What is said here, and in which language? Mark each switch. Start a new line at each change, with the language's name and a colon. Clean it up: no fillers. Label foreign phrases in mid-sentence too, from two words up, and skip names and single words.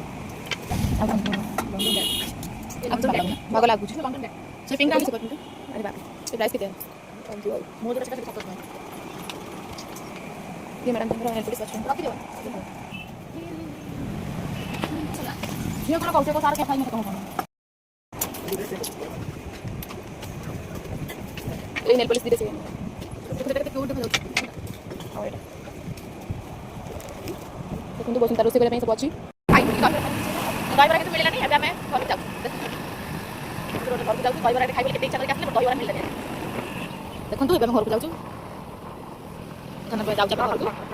Odia: ଭାଗ ଲାଗୁଛି ସେ ପିଙ୍କ୍ ଆଣିଛି କିନ୍ତୁ ଆରେ ବାପ ସେ ପ୍ରାଇସ୍ କେତେ ମୋ ଯୋଉଟା ସେଟା 700 ଟଙ୍କା
Hindi: ये मैडम तुमरा नेल पॉलिश
Odia: ଅଛି ରଖି ଦିଅ ଝିଅ କଣ କହୁଛ ସାର କେ ଖାଇ ମତେ କଣ ଏଇ ନେଲ ପଲିଶ ଦିରେ ସେ କେତେ କ୍ୟୁଟ୍ ଦେଖାଯାଉଛି ଆଉ ଏଇଟା ଦେଖନ୍ତୁ ବସୁନ୍ତା ରୋଷେଇ କରିବା ପାଇଁ ସବୁ ଅଛି ଦହିବରା କିନ୍ତୁ ମିଳିଲାନି ଏବେ ଆମେ ଘରକୁ ଯାଉଛୁ ଘରକୁ ଯାଉଛୁ ଦହିବରା ଖାଇ ବୋଲି କେତେ ଇଚ୍ଛା କରିକି ଆସିଲେ ଦହିବରା ମିଳିଲାନି ଦେଖନ୍ତୁ ଏବେ ଆମେ ଘରକୁ ଯାଉଛୁ ଯାଉଛୁ ଘରକୁ